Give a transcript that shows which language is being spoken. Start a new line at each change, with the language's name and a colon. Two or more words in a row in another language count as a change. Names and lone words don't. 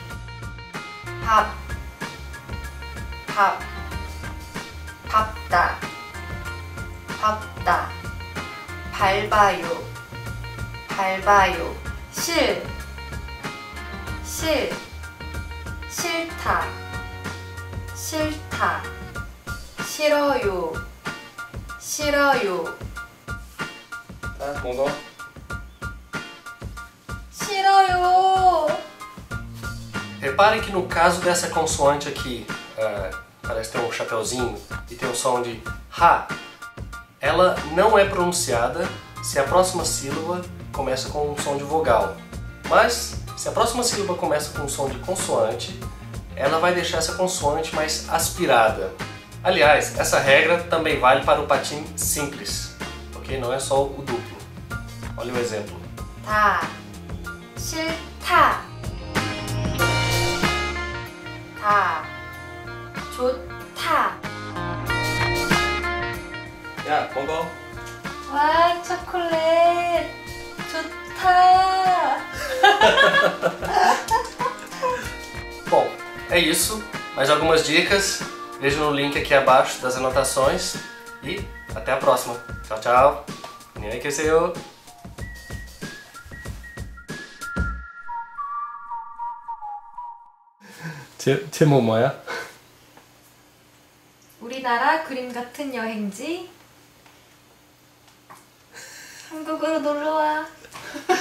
Korean: 밟다. 밟아요. 싫다. 싫어요.
Portuguese: Tá, bom.
Korean: 싫어요.
Portuguese: Repare que no caso dessa consoante aqui, parece ter um chapeuzinho e tem o som de ha, ela não é pronunciada se a próxima sílaba começa com um som de vogal. Mas, se a próxima sílaba começa com um som de consoante, ela vai deixar essa consoante mais aspirada. Aliás, essa regra também vale para o patim simples, ok? Não é só o duplo. Olha o exemplo.
Korean: 다. 싫다. 다. 좋다. 야, 먹어. 와, 초콜릿. 좋다.
Portuguese: Bom, é isso. Mais algumas dicas, veja no link aqui abaixo das anotações e até a próxima. Tchau, tchau.
Korean: 안녕히 계세요. 제목 뭐야? 우리나라 그림 같은 여행지. 한국으로 놀러와.